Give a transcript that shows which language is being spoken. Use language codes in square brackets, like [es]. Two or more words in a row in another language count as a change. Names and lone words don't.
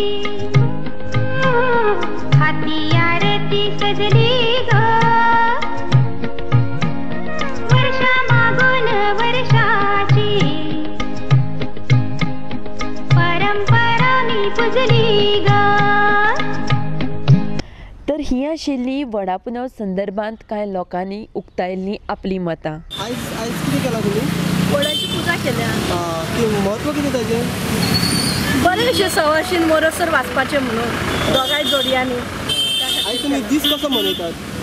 [mr] हाती आरती सजली ग वर्षा मागून वर्षाची परंपरा मी पुजली ग. [kok] तर ही आशिल्ली वडा पुनव संदर्भात कांय लोकांनी उक्तायल्लीं आपली मतां. आयज आयज कितें केलां तुमी? वडाची पुजा केल्या. म्हत्व कितें ताजें? बरें अशें सवाशीन मोरसर वाचपाचें म्हणून दोगांय जोडयांनी. आयज तुमी दीस कसो मनयतात?